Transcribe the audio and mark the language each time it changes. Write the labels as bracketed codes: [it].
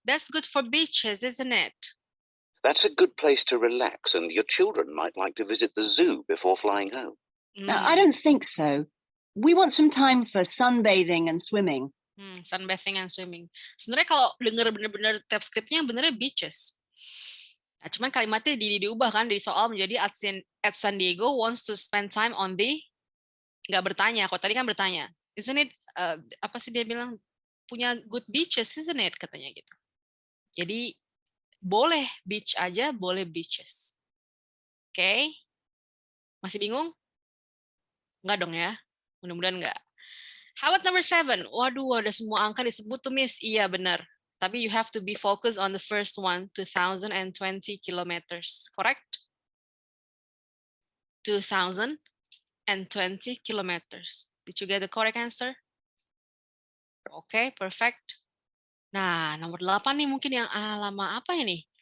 [en] That's good for beaches, isn't it? That's a good place to relax, and your children might like to visit the zoo before flying home. No, I don't think so. We want some time for sunbathing and swimming. Sunbathing and swimming. [id] Sebenarnya kalau denger bener-bener tab scriptnya benernya beaches. Nah, cuman kalimatnya diubah kan dari soal menjadi [en] at San Diego wants to spend time on the, [id] nggak bertanya. Kalau tadi kan bertanya, [en] isn't it, [id] apa sih dia bilang, punya good beaches, isn't it, katanya gitu. Jadi boleh beach aja, boleh beaches. Oke? Masih bingung? Enggak dong ya? Mudah-mudahan enggak. [en] How about number 7? [id] Waduh, ada semua angka disebut tuh, Miss. Iya, benar. Tapi [en] you have to be focused on the first one, 2020 kilometers. Correct? 2020 kilometers. Did you get the correct answer? Okay, perfect. [id] Nah, nomor 8 nih mungkin yang lama apa ini?